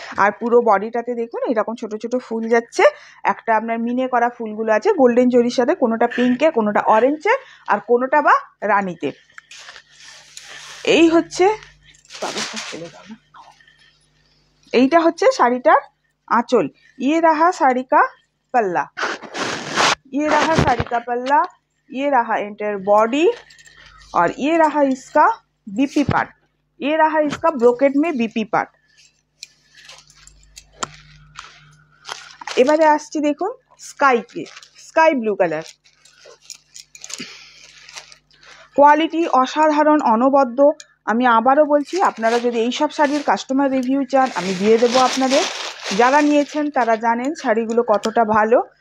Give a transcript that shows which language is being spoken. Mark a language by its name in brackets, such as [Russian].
[Bangla] আর পুরো বডিটাতে দেখুন এরকম ছোট ছোট ফুল যাচ্ছে, একটা আপনার মিনে করা ফুলগুলো আছে গোল্ডেন জরির সাথে, কোনোটা পিঙ্কে, কোনোটা অরেঞ্জে, আর কোনোটা বা রানীতে। এই হচ্ছে এইটা হচ্ছে শাড়িটার आंचल। [Hindi] ये रहा साड़ी का पल्ला, ये रहा साड़ी का पल्ला, ये रहा एंटायर बॉडी और ये रहा इसका बीपी पार्ट, ये रहा इसका ब्रोकेट में बीपी पार्ट। [Bangla] এবারে আসছি দেখুন স্কাই ব্লু কালার, কোয়ালিটি অসাধারণ অনবদ্য। আমি আবারও বলছি, আপনারা যদি এই সব শাড়ির কাস্টমার রিভিউ চান আমি দিয়ে দেবো আপনাদের, যারা নিয়েছেন তারা জানেন শাড়িগুলো কতটা ভালো।